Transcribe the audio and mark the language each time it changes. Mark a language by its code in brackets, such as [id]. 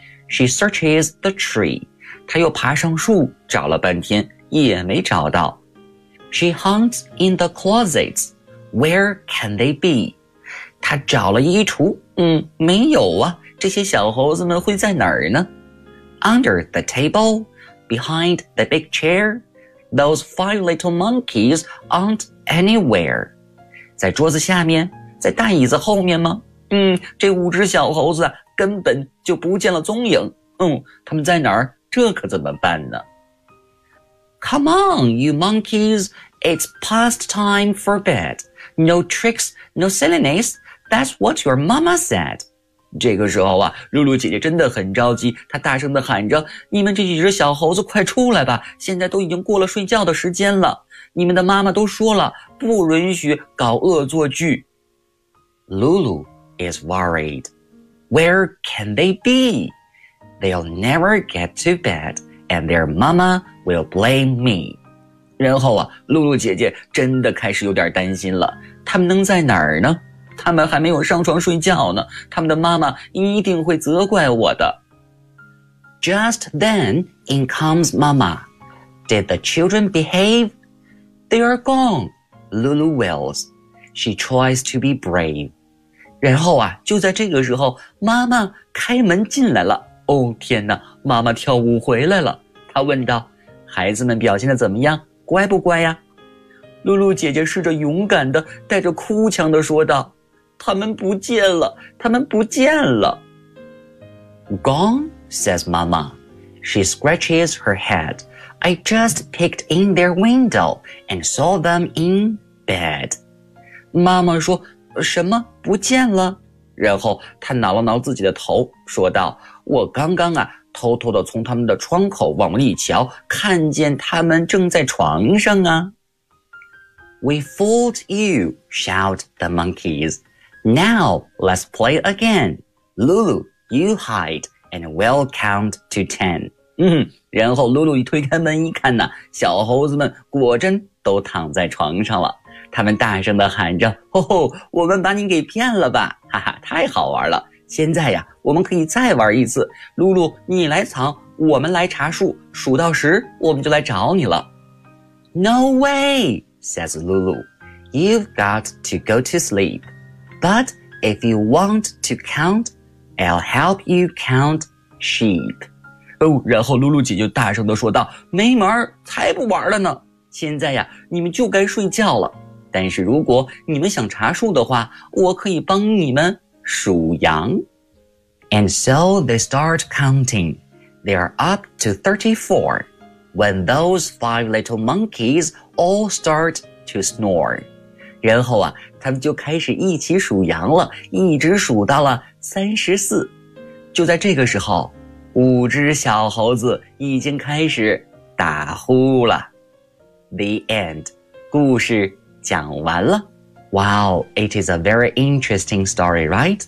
[en] She searches the tree. [zh] 她又爬上树找了半天，也没找到。 [en] She hunts in the closets. Where can they be? [zh] 她找了衣橱，没有啊，这些小猴子们会在哪儿呢？ [en] Under the table, behind the big chair, those five little monkeys aren't anywhere. [zh] 在桌子下面，在大椅子后面吗？这五只小猴子根本就不见了踪影。他们在哪儿？这可怎么办呢？ [en] Come on, you monkeys, it's past time for bed. No tricks, no silliness, that's what your mama said. [zh] 这个时候啊，露露姐姐真的很着急，她大声地喊着，你们这几只小猴子快出来吧，现在都已经过了睡觉的时间了，你们的妈妈都说了，不允许搞恶作剧。 [en] Lulu is worried. Where can they be? They'll never get to bed, and their mama will blame me. [zh] 然后啊，露露姐姐真的开始有点担心了，他们能在哪儿呢？他们还没有上床睡觉呢，他们的妈妈一定会责怪我的。 [en] Just then, in comes Mama. Did the children behave? They are gone, Lulu wails. She tries to be brave. [zh] 然后啊，就在这个时候，妈妈开门进来了。哦，天哪，妈妈跳舞回来了。她问道，孩子们表现得怎么样？乖不乖呀？露露姐姐试着勇敢地带着哭腔地说道，他们不见了，他们不见了。 [en] Gone, says Mama. She scratches her head. I just peeked in their window and saw them in bed. [zh] 妈妈说，什么不见了？然后她挠了挠自己的头，说道，我刚刚啊，偷偷地从他们的窗口往里瞧，看见他们正在床上啊。 [en] We fooled you, shout the monkeys. Now, let's play again. Lulu, you hide, and we'll count to 10. [zh] 然后露露一推开门一看呢，小猴子们果真都躺在床上了。他们大声地喊着，吼吼，我们把你给骗了吧，哈哈，太好玩了。现在呀，我们可以再玩一次。露露，你来藏，我们来查数，数到十，我们就来找你了。 [en] No way! says Lulu. You've got to go to sleep. But if you want to count, I'll help you count sheep. [zh] 然后露露姐就大声地说道，没门，才不玩了呢。现在呀，你们就该睡觉了。但是如果你们想查数的话，我可以帮你们数羊。 [en] And so they start counting. They are up to 34. when those five little monkeys all start to snore. [zh] 然后啊，他们就开始一起数羊了，一直数到了34。就在这个时候，五只小猴子已经开始打呼了。 [en] The end. [zh] 故事讲完了。 [en] Wow, it is a very interesting story, right?